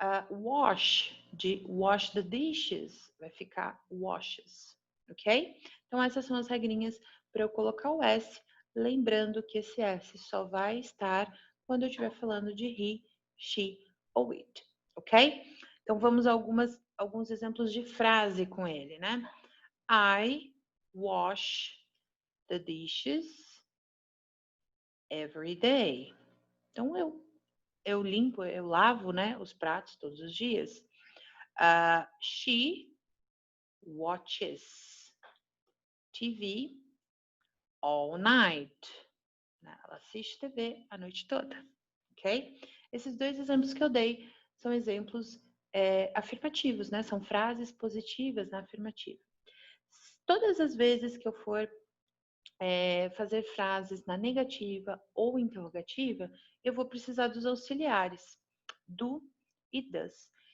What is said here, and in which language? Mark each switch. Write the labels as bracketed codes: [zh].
[en] Wash, de wash the dishes, [pt] vai ficar [en] washes, ok? [pt] Então, essas são as regrinhas para eu colocar o S, lembrando que esse S só vai estar quando eu estiver falando de he, she ou it, ok? Então, vamos a alguns exemplos de frase com ele, né? [en] I wash the dishes every day. [pt] Então, eu limpo, eu lavo, né, os pratos todos os dias. [en] She watches TV all night. [pt] Ela assiste TV a noite toda, ok? Esses dois exemplos que eu dei são exemplos afirmativos, né? São frases positivas na afirmativa. Todas as vezes que eu for fazer frases na negativa ou interrogativa, eu vou precisar dos auxiliares, do e das.